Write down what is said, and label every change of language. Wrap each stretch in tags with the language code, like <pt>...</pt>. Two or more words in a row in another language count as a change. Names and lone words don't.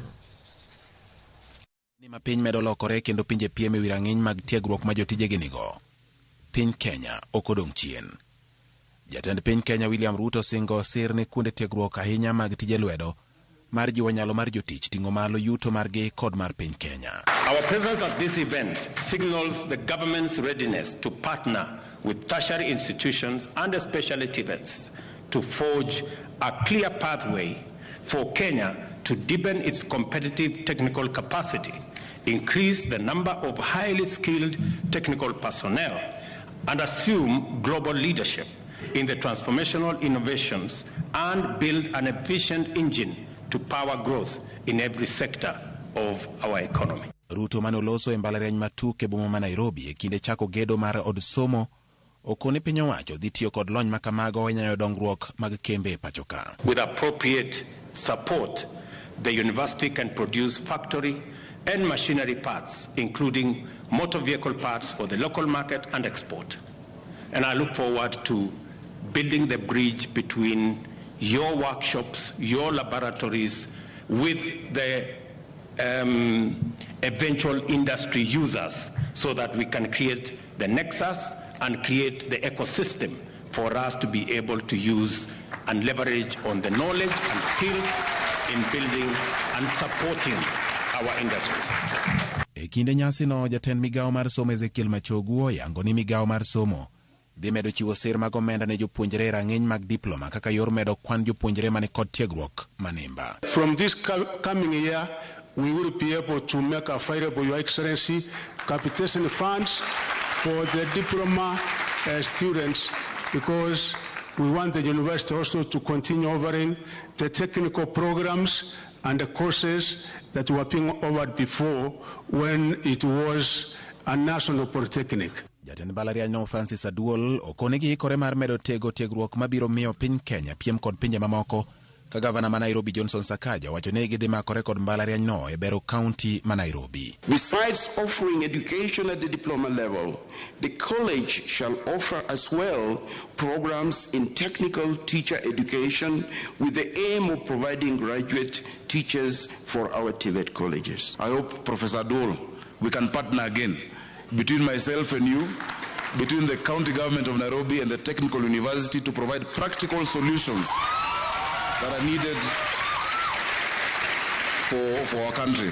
<luo>Ni ma piny medo lokore kendo pinje piem e wi rang'iny mag tiegruok ma jotije ginigo. Piny Kenya ok odong' chien. Jatend piny Kenya William Ruto singo sir ne kuonde tiegruok ahinya mag tije lwedo mar jiwo nyalo mar jotich ting'o malo yuto margi kod mar piny Kenya.</luo> <en>Our presence at this event signals the government's readiness to partner with tertiary institutions and especially TVETs to forge a clear pathway for Kenya to deepen its competitive technical capacity, increase the number of highly skilled technical personnel, and assume global leadership in the transformational innovations and build an efficient engine to power growth in every sector of our economy.</en> <luo>Ruto manoloso e mbalariany matuk e boma ma Nairobi e kinde chako gedo mar od somo okoni piny owacho dhi tiyo kod lony ma kamago e nyayo dongruok mag kembe pachoka.</luo> <en>With appropriate support, the university can produce factory and machinery parts, including motor vehicle parts for the local market and export. And I look forward to building the bridge between your workshops, your laboratories, with the eventual industry users so that we can create the nexus and create the ecosystem for us to be able to use and leverage on the knowledge and skills in building and supporting our industry.</en> <luo>E kinde nyasi no, jatend migao mar somo Ezekiel Machogu yango ni migao mar somo dhi medo chiwo sir mag omenda ne jopuonjre rang'iny mag diploma kaka yor medo kwan jopuonjre mane kod tiegruok manimba.</luo> <en>From this coming year, we will be able to make available, Your Excellency, capitation funds for the diploma students, because we want the university also to continue offering the technical programs and the courses that were being offered before when it was a national polytechnic.</en> <luo>Jatend mbalariany no Francis Aduol okone gi ikore mar medo tiegruok mabiro miyo piny Kenya piem kod pinje mamoko ka gavana ma Nairobi Johnson Sakaja wacho ne gidhi makore kod mbalariany no e bero county ma Nairobi.</luo> <en>Besides offering education at the diploma level, the college shall offer as well programs in technical teacher education with the aim of providing graduate teachers for our TVET colleges. I hope, Professor Aduol, we can partner again between myself and you, between the county government of Nairobi and the technical university to provide practical solutions that are needed for our country.</en>